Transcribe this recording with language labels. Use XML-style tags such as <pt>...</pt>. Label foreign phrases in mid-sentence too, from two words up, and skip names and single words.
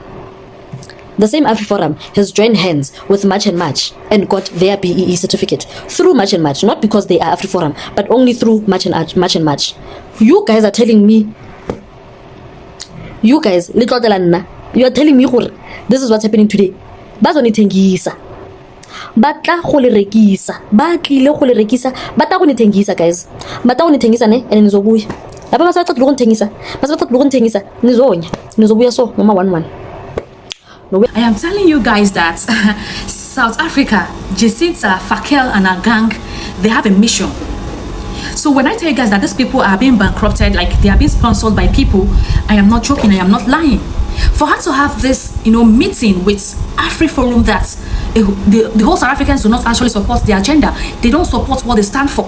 <en>The same Afriforum has joined hands with March and March and got their BEE certificate through March and March, not because they are Afriforum, but only through March and March. You guys are telling me, you are telling me this is what's happening today.</en> <tn>Bazonithengisa. Batla go le rekisa. Ba tlile go le rekisa. Bata go nithengisa guys. Bata go nithengisa ne and nizobuya.</tn> <zu>Laba basaqeda ukuthengisa. Basaqeda ukuthengisa nizonya. Nizobuya so mama 11.</zu> <en>I am telling you guys that South Africa, Jacinta, Fakel and her gang, they have a mission. So when I tell you guys that these people are being bankrupted, like they are being sponsored by people, I am not joking, I am not lying. For her to have this, meeting with Afriforum that the whole South Africans do not actually support the agenda, they don't support what they stand for.</en>